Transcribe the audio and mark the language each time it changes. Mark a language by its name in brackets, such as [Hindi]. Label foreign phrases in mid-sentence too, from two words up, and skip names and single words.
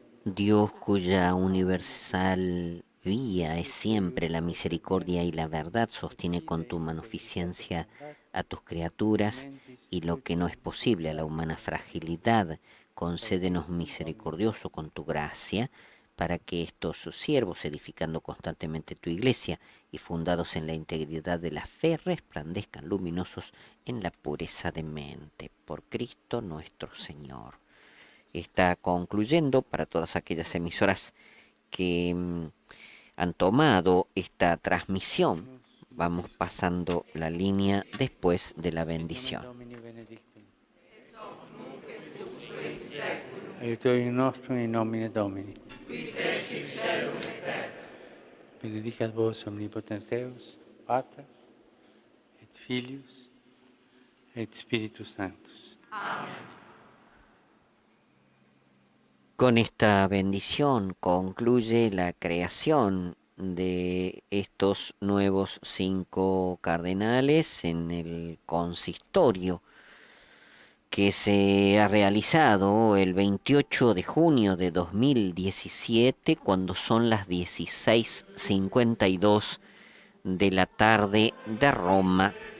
[Spanish] Dios, cuya universal vía es siempre la misericordia y la verdad, sostiene con tu magnificencia a tus criaturas, y lo que no es posible a la humana fragilidad, concédenos misericordioso con tu gracia, para que estos siervos, edificando constantemente tu iglesia y fundados en la integridad de la fe, resplandezcan luminosos en la pureza de mente. Por Cristo nuestro Señor. está concluyendo. Para todas aquellas emisoras que han tomado esta transmisión, vamos pasando la línea después de la bendición. [Latin] Aiutorium nostrum in nomine Domini. Benedicat vos omnipotens Deus, Pater, et Filius, et Spiritus Sanctus. [Spanish] Con esta bendición concluye la creación de estos nuevos 5 cardenales en el consistorio que se ha realizado el 28 de junio de 2017, cuando son las 16:52 de la tarde de Roma.